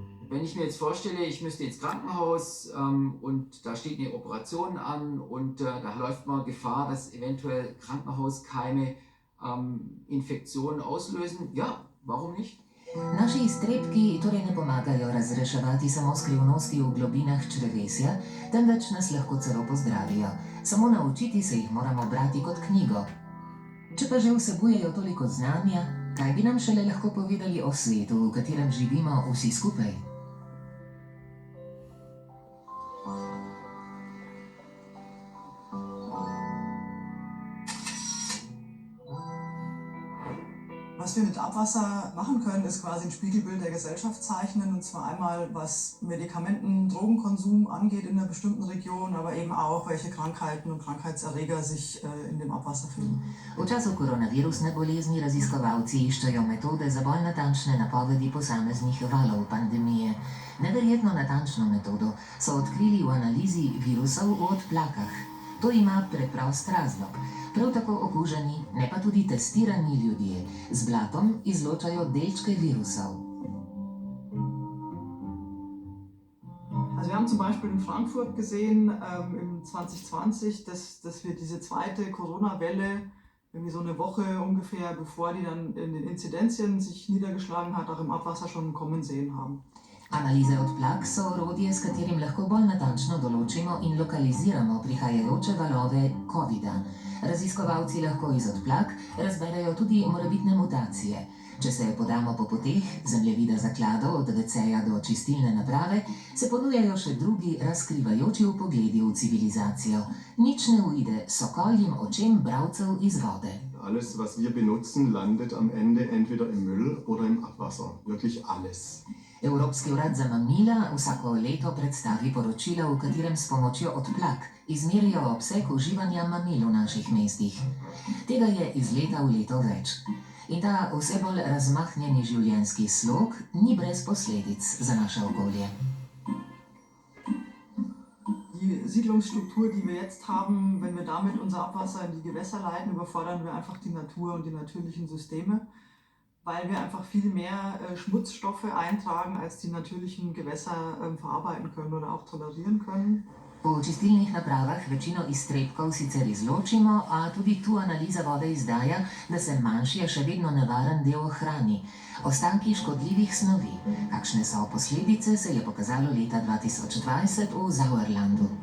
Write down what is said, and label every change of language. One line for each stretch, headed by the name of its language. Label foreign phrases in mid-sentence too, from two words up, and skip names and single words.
German: wenn ich mir jetzt vorstelle, ich müsste ins Krankenhaus und da steht eine Operation an und da läuft man Gefahr, dass eventuell Krankenhauskeime Infektionen auslösen, ja, warum nicht?
Slovenian: Naši iztrebki torej ne pomagajo razreševati samo skrivnosti v globinah črevesja, temveč nas lahko celo pozdravijo. Samo naučiti se jih moramo brati kot knjigo. Če pa že vsebujejo toliko znanja, kaj bi nam šele lahko povedali o svetu, v katerem živimo vsi skupaj?
German: Was wir mit Abwasser machen können, ist quasi ein Spiegelbild der Gesellschaft zeichnen. Und zwar einmal, was Medikamenten, Drogenkonsum angeht in einer bestimmten Region, aber eben auch, welche Krankheiten und Krankheitserreger sich in dem Abwasser finden.
Slovenian: V času koronavirusne bolezni raziskovalci iščejo metode za bolj natančne napovedi posameznih valov pandemije. Neverjetno natančno metodo so odkrili v analizi virusov v odplakah. To ima preprost razlog. Prav tako okuženi, ne pa tudi testirani ljudje z blatom izločajo delčke virusov.
German: Also wir haben zum Beispiel in Frankfurt gesehen im 2020, dass wir diese zweite Corona-Welle irgendwie so eine Woche ungefähr, bevor die dann in den Inzidenzien sich niedergeschlagen hat, auch im Abwasser schon kommen sehen haben.
Slovenian: Analize odplak so orodje, s katerim lahko bolj natančno določimo in lokaliziramo prihajajoče valove COVID-a. Raziskovalci lahko iz odplak razberejo tudi morebitne mutacije. Če se podamo po poteh zemljevida zakladov od WC-ja do čistilne naprave, se ponujajo še drugi razkrivajoči vpogledi v civilizacijo. Nič ne uide sokoljim očem bralcev iz vode.
German: Alles, was wir benutzen, landet am Ende entweder im Müll oder im Abwasser. Wirklich alles.
Slovenian: Evropski urad za mamila vsako leto predstavi poročilo, v katerem s pomočjo odplak izmerijo obseg uživanja mamil v naših mestih. Tega je iz leta v leto več. In ta vse bolj razmahnjeni življenjski slog ni brez posledic za naše okolje.
German: Die Siedlungsstruktur, die wir jetzt haben, wenn wir damit unser Abwasser in die Gewässer leiten, überfordern wir einfach die Natur und die natürlichen Systeme, weil wir einfach viel mehr Schmutzstoffe eintragen, als die natürlichen Gewässer verarbeiten können oder auch tolerieren können.
Slovenian: V čistilnih napravah večino iztrebkov sicer izločimo, a tudi tu analiza vode izdaja, da se manjši, a še vedno nevaren del ohrani. Ostanki škodljivih snovi. Kakšne so posledice, se je pokazalo leta 2020 v Sauerlandu.